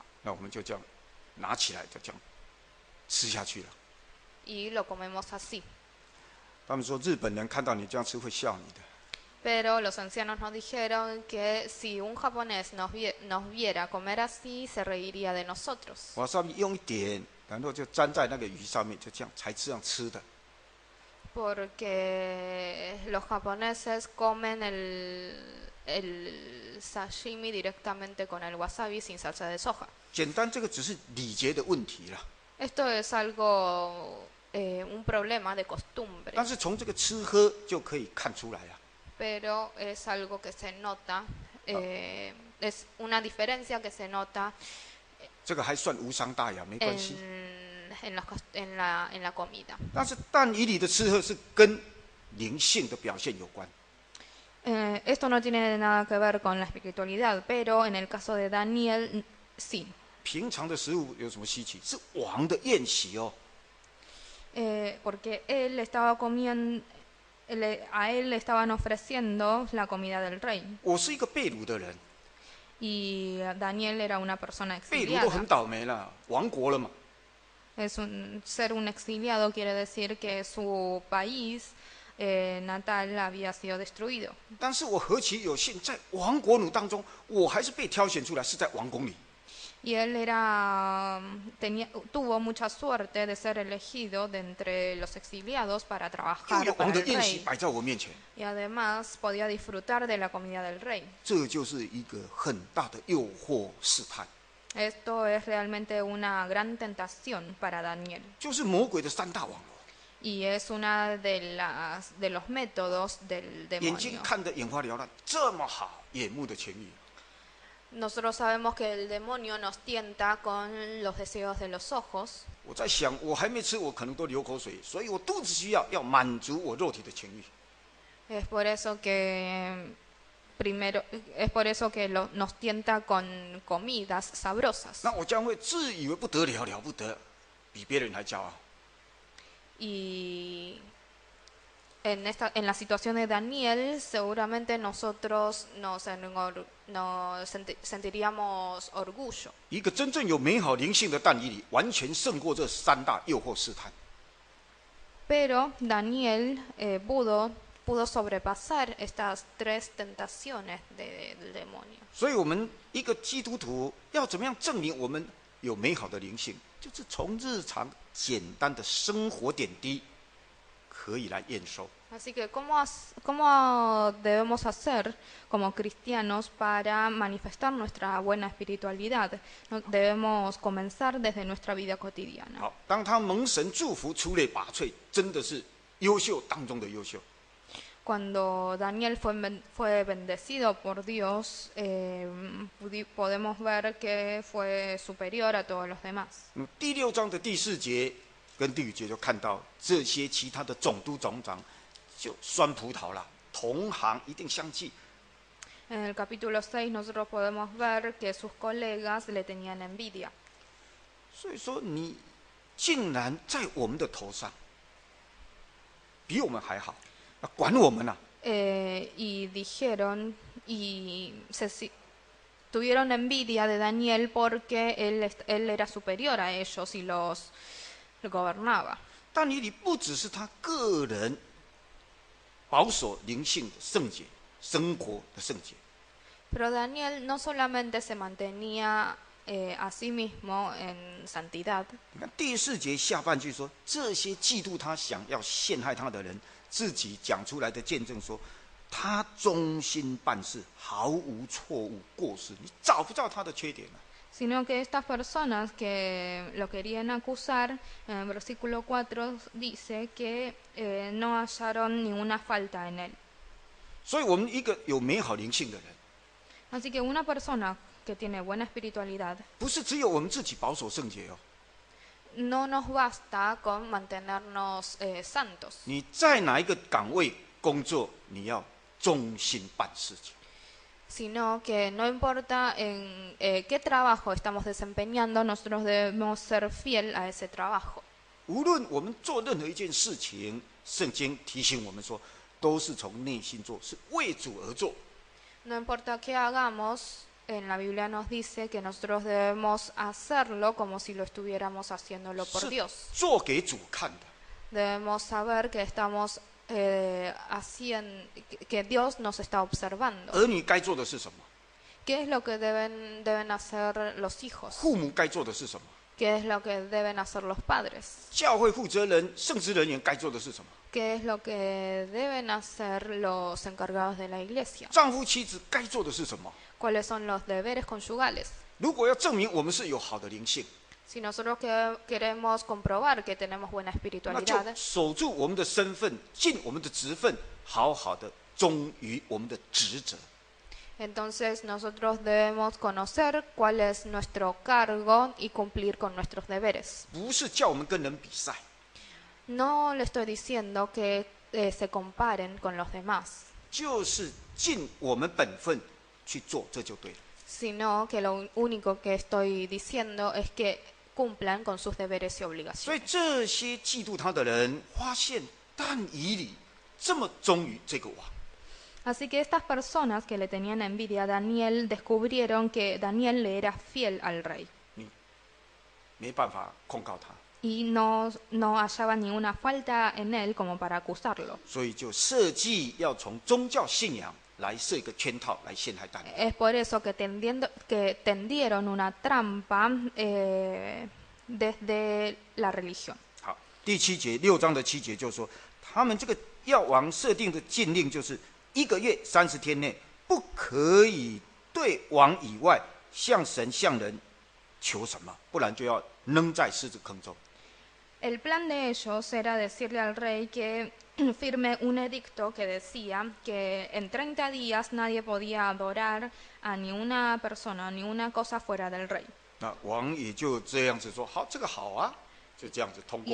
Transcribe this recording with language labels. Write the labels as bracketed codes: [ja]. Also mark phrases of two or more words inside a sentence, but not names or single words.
[zh] 那我们就这样拿起来，就这样吃下去了。 [es] Y lo comemos así. [zh] 他们说日本人看到你这样吃会笑你的。 [es] Pero los ancianos nos dijeron que si un japonés nos viera comer así, se reiría de nosotros. [zh] 瓦萨比用一点，然后就沾在那个鱼上面，就这样才这样吃的。 [es] Porque los japoneses comen el sashimi directamente con el wasabi sin salsa de soja. [zh] 简单，这个只是礼节的问题啦。 [es] Esto es algo, un problema de costumbre. [zh] 但是从这个吃喝就可以看出来啊。 [es] Pero es algo que se nota, es una diferencia que se nota [zh] 这个还算无伤大雅，没关系。 [es] en la comida. [zh] 但是但以理的吃喝是跟灵性的表现有关。 [es] Esto no tiene nada que ver con la espiritualidad, pero en el caso de Daniel, sí. [zh] 平常的食物有什么稀奇？是王的宴席哦。 [es] Porque él estaba comiendo, a él le estaban ofreciendo la comida del rey. [zh] 我是一个被掳的人， [es] Y Daniel era una persona [zh] 被掳都很 [es] exiliada. [zh] 倒霉了，亡国了嘛。 [es] Ser un exiliado quiere decir que su país natal había sido destruido. [zh] 但是我何其有幸，在亡国奴当中，我还是被挑选出来，是在王宫里。 [es] Y él tuvo mucha suerte de ser elegido de entre los exiliados para [zh] 又 [es] trabajar [zh] 有 [es] para [zh] 王的 [es] el [zh] 宴席 [es] rey. [zh] 摆在我面前， [es] Y además podía disfrutar de la comida del rey. [zh] 这就是一个很大的诱惑试探， [es] Esto es realmente una gran tentación para Daniel. [zh] 就是魔鬼的3大网络。 [es] Y es una de los métodos del [zh] 眼睛 [es] demonio. [zh] 看得眼花缭乱，这么好，眼目的情欲。 [es] Nosotros sabemos que el demonio nos tienta con los deseos de los ojos. [zh] 我在想，我还没吃，我可能都流口水，所以我肚子需要满足我肉体的情欲。 [es] Es por eso que nos tienta con comidas sabrosas. [zh] 那我将会自以为不得了，了不得，比别人还骄傲。 [es] Y en la situación de Daniel, seguramente nosotros sentiríamos orgullo. [zh] 一个真正有美好灵性的但以理，完全胜过这3大诱惑试探。 [es] Pero Daniel pudo sobrepasar estas 3 tentaciones del demonio. [zh] 所以，我们一个基督徒要怎么样证明我们有美好的灵性？就是从日常简单的生活点滴可以来验收。 [es] Así que, ¿cómo debemos hacer como cristianos para manifestar nuestra buena espiritualidad? Debemos comenzar desde nuestra vida cotidiana. [zh] 好，当他蒙神祝福，出类拔萃，真的是优秀当中的优秀。 [es] Cuando Daniel fue bendecido por Dios, podemos ver que fue superior a todos los demás. [zh] 第6章的第4节跟第5节就看到这些其他的总督总长就酸葡萄了，同行一定相忌。 [es] En el capítulo 6 nosotros podemos ver que sus colegas le tenían envidia. [zh] 所以说你竟然在我们的头上，比我们还好，管我们啊！ [es] y dijeron tuvieron envidia de Daniel porque él era superior a ellos y los gobernaba. [zh] 但以理不只是他个人保守灵性的圣洁、生活的圣洁， [es] Pero Daniel no solamente se mantenía a sí mismo en santidad. [zh] 你看第4节下半句说，这些嫉妒他、想要陷害他的人，自己讲出来的见证说，他忠心办事，毫无错误过失，你找不到他的缺点啊。 [es] Sino que estas personas que lo querían acusar, en el versículo 4 dice que no hallaron ninguna falta en él. [zh] 所以，我们一个有美好灵性的人， [es] Así que una persona que tiene buena espiritualidad, [zh] 不是只有我们自己保守圣洁哦。 [es] no nos basta con mantenernos santos. [zh] 你在哪一个岗位工作，你要忠心办事情。 [es] Sino que no importa en qué trabajo estamos desempeñando, nosotros debemos ser fiel a ese trabajo. [zh] 无论我们做任何一件事情，圣经提醒我们说，都是从内心做，是为主而做。 [es] No importa qué hagamos, en la Biblia nos dice que nosotros debemos hacerlo como si lo estuviéramos haciéndolo por [zh] 是 [es] Dios. [zh] 做给主看的。 [es] Debemos saber que estamos que Dios nos está observando. [zh] 儿女该做的是什么？ [es] ¿Qué es lo que deben hacer los hijos? [zh] 父母该做的是什么？ [es] ¿Qué es lo que deben hacer los padres? [zh] 教会负责人、圣职人员该做的是什么？ [es] ¿Qué es lo que deben hacer los encargados de la iglesia? [zh] 丈夫、妻子该做的是什么？ [es] ¿Cuáles son los deberes conyugales? [zh] 如果要证明我们是有好的灵性， [es] Si nosotros queremos comprobar que tenemos buena [zh] 那就 [es] espiritualidad, [zh] 守住我们的身份，尽我们的职分，好好的忠于我们的职责。 [es] entonces nosotros debemos conocer cuál es nuestro cargo y cumplir con nuestros deberes. [zh] 不是叫我们跟人比赛， [es] No le estoy diciendo que se comparen con los demás, [zh] 就是尽我们本分去做，这就对了。 [es] sino que lo único que estoy diciendo es que cumplan con sus deberes y [zh] 所以 [es] obligaciones. [zh] 这些嫉妒他的人发现但以理这么忠于这个王， [es] Así que estas personas que le tenían envidia a Daniel descubrieron que Daniel le era fiel al rey [zh] 没办法控告他， [es] y no hallaban ninguna falta en él como para acusarlo. [zh] 所以就设计要从宗教信仰来设一个圈套来陷害但以理。 [es] Es por eso que tendieron una trampa desde la religión. [zh] 好，第7节6章的7节就说，他们这个要王设定的禁令就是1个月30天内不可以对王以外向神向人求什么，不然就要扔在狮子坑中。 [es] El plan de ellos era decirle al rey que firme un edicto que decía que en 30 días nadie podía adorar a ni una persona, ni una cosa fuera del rey. [zh] 那王也就这样子说，好，这个好啊，就这样子通